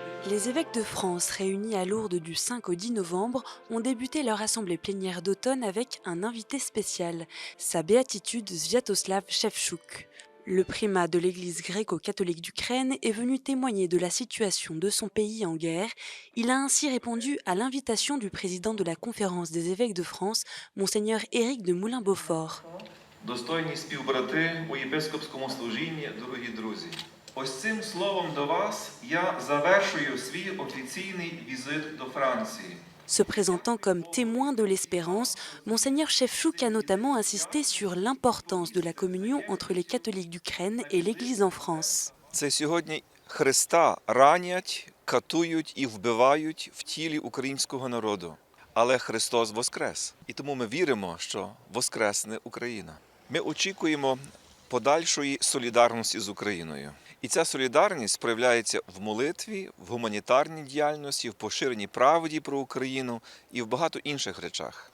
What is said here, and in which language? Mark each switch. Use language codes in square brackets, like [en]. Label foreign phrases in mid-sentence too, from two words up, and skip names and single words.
[fr] Les évêques de France, réunis à Lourdes du 5 au 10 novembre, ont débuté leur assemblée plénière d'automne avec un invité spécial, sa béatitude Sviatoslav Shevchuk. Le primat de l'Église gréco-catholique d'Ukraine est venu témoigner de la situation de son pays en guerre. Il a ainsi répondu à l'invitation du président de la Conférence des évêques de France, Monseigneur Éric de Moulin-Beaufort. [uk] Достойні співбрати у єпископському служінні, дорогі друзі. Ось цим словом до вас я завершую свій офіційний візит до Франції. [fr] Se présentant comme témoin de l'espérance, Monseigneur Shevchuk a notamment insisté sur l'importance de la communion entre les catholiques d'Ukraine et l'Église en France. [uk] Це сьогодні Христа ранять, катують і вбивають в тілі українського народу. Але Христос воскрес. І тому ми віримо, що воскресне Україна. Ми очікуємо подальшої солідарності з Україною. І ця солідарність проявляється в молитві, в гуманітарній діяльності, в поширенні правді про Україну і в багато інших речах.